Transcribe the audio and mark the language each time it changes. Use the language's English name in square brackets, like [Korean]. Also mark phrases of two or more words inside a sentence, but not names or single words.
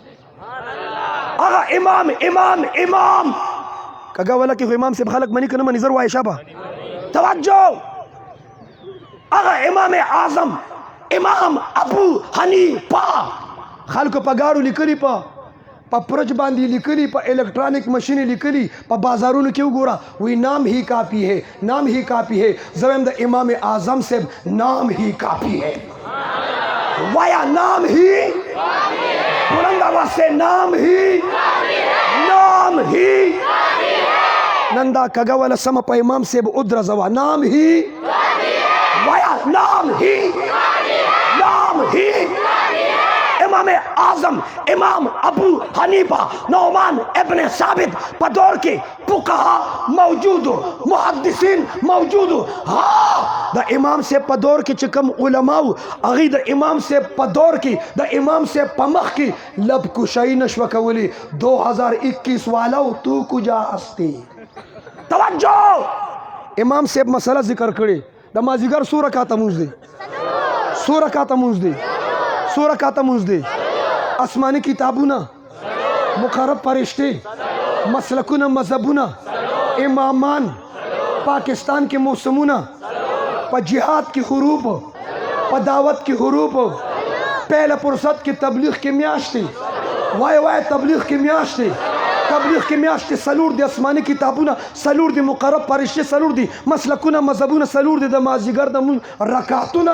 [Pashto] هغه امام کږه وله کې خو امام صاحب خلک مني که نه مني زر وایې شابه. توجه هغه امام اعظم امام ابو حنیفه خلکو په ګاړو لیکلي په پرچ باندې لیکلي په الیکټرانک مشین لیکلي په بازارونو کې وګوره [Urdu] وی نام ہی کافی ہے [Pashto] زه وایم د امام اعظم صاحب [Urdu] نام ہی کافی ہے. [Pashto] وایا [Urdu] نام ہی بلند آواز سے نام ہی [Pashto] نن دا کږه وله سمه په امام صاحب ودرځوه [Urdu] نام ہی [Pashto] وایا [Urdu] نام ہی [Pashto] امام اعظم امام ابو حنیفہ نعمان ابن ثابت په دور کې فقها موجود محدثین موجود. ها د امام صاحب په دور کې چې کوم علماو هغې د امام صاحب په دور کې د امام صاحب په مخ کې لب کشائی نشوه کولی. [Persian] 2021 والو تو کجا هستی؟ [Pashto] توجه امام صاحب مسله ذکر کړي د مازدیګر څو رکعته مونځ دی آسمانی کتابونه [Urdu] مقرب فرشتے [Pashto] مسلکونه مذهبونه امامان پاکستان کې موسمونه په جهاد کې حروب په دعوت کې حروب پہله فرصت کې تبلیغ کې میاشتې وای تبلیغ کې میاشتې سلور دی آسمانی کتابونه سلور دی [Urdu] مقرب فرشتے [Pashto] سلور دی مسلکونه مذهبونه سلور دی د مازدیګر د رکعتونه.